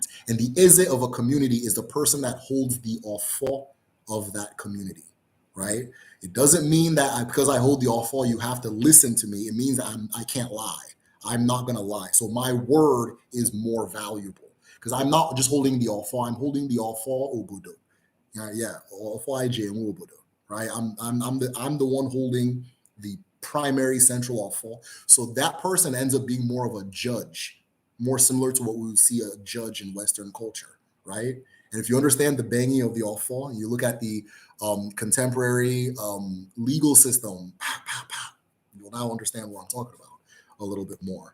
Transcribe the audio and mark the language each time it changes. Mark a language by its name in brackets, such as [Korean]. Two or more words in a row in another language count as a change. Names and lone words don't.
[English] And the Ize of a community is the person that holds the ofo of that community, right? It doesn't mean that because I hold the ofo, you have to listen to me. It means that I can't lie. I'm not going to lie. So my word is more valuable. Because I'm not just holding the ofo, I'm holding the [Igbo] ofo obodo. [English] Ofo IJ and obodo, right? I'm the one holding the primary central ofo. So that person ends up being more of a judge, more similar to what we would see a judge in Western culture, right? And if you understand the banging of the ofo, and you look at the contemporary legal system, you'll now understand what I'm talking about a little bit more.